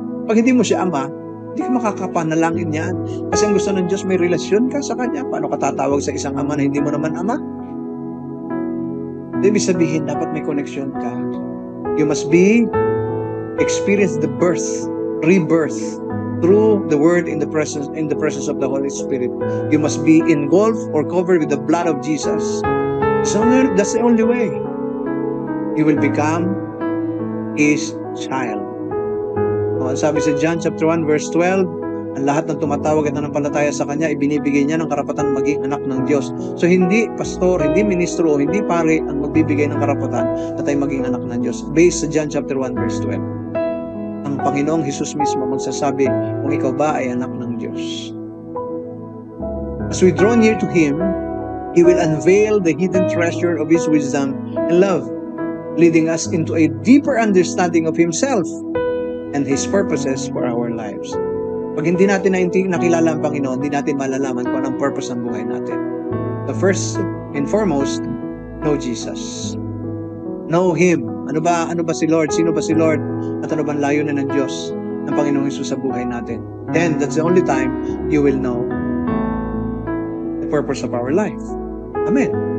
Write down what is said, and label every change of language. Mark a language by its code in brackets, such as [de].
[tl] Pag hindi mo siya Ama, hindi ka makakapanalangin yan. Kasi ang gusto ng Diyos, may relasyon ka sa Kanya. Paano ka tatawag sa isang Ama na hindi mo naman Ama? Ibig sabihin, dapat may connection ka. [en] You must experience the rebirth, through the Word in the presence of the Holy Spirit. You must be engulfed or covered with the blood of Jesus. So that's the only way. You will become His child. [tl] Sabi sa John chapter 1 verse 12, ang lahat ng tumatawag at nanampalataya sa Kanya, ibinibigay niya ng karapatan maging anak ng Diyos. So hindi pastor, hindi ministro, hindi pare ang magbibigay ng karapatan na tayo maging anak ng Diyos. Based sa John chapter 1 verse 12. Ang Panginoong Hesus mismo magsasabi kung ikaw ba ay anak ng Diyos. [en] As we draw near to Him, He will unveil the hidden treasure of His wisdom and love, leading us into a deeper understanding of Himself and His purposes for our lives. [tl] Pag hindi natin nakilala ang Panginoon, hindi natin malalaman kung anong purpose ng buhay natin. [en] The first and foremost, know Jesus. Know Him. [tl] Ano ba si Lord? Sino ba si Lord? At ano ba ang layunin ng Diyos ng Panginoong Hesus sa buhay natin? [en] Then, that's the only time you will know the purpose of our life. Amen.